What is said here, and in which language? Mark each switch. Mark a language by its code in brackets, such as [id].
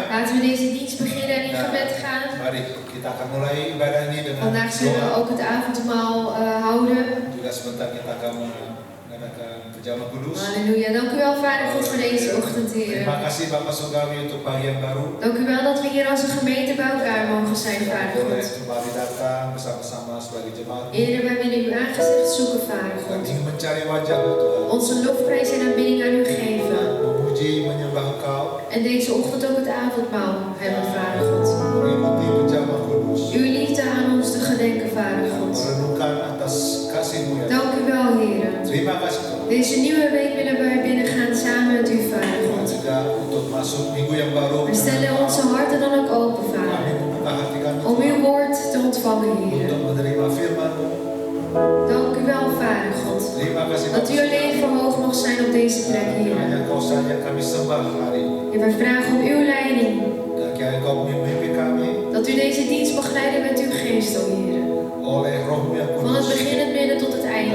[nl] Laten we deze dienst beginnen en in gebed gaan. [id] Mari kita akan mulai ibadah ini dengan [nl] Vandaag zullen we [id] doa. [nl] ook het avondmaal houden. [id] Juga sebentar kita akan mengadakan perjamuan kudus. Halleluja. [nl] Dank u wel, Vader God, voor deze ochtend, Heer. [id] Terima kasih Bapak Surgawi untuk pagi yang baru. [nl] Dank u wel dat we hier als een gemeente bij elkaar mogen zijn, Vader [id] Boleh [nl] God. [id] kembali datang bersama-sama sebagai jemaat. [nl] Heer, wij willen uw aangezicht zoeken, Vader [id] Dan [nl] God. [id] ingin mencari wajah-Mu Tuhan. [nl] Onze lofprijs en aanbidding aan u geven. [id] Memuji, menyembah Engkau. [nl] En deze ochtend ook het avondmaal hebben, Vader God. [id] Mengikuti perjamuan kudus. [nl] Uw liefde aan ons te gedenken, Vader God. [id] Merenungkan atas kasih-Mu ya. [nl] Dank u wel, Heer. [id] Terima kasih Tuhan. [nl] Deze nieuwe week willen wij binnengaan samen met u, Vader [id] Dan [nl] God. [id] juga untuk masuk minggu yang baru. [nl] We stellen onze harten dan ook open, Vader, [id] Kami membuka hati kami [nl] om uw woord te ontvangen, Heer. [id] untuk menerima firman-Mu. [nl] Dank u wel, Vader God, [id] Terima kasih [nl] dat u alleen verhoogd mag zijn op deze plek, Heer. [id] Hanya Kau saja kami sembah hari ini. [nl] En wij vragen om uw leiding, [id] Dan kiranya Kau memimpin kami [nl] dat u deze dienst mag leiden met uw geest, o Heer. [id] oleh Roh-Mu yang [nl] Van het [id] kudus. [nl] begin, het midden tot het einde,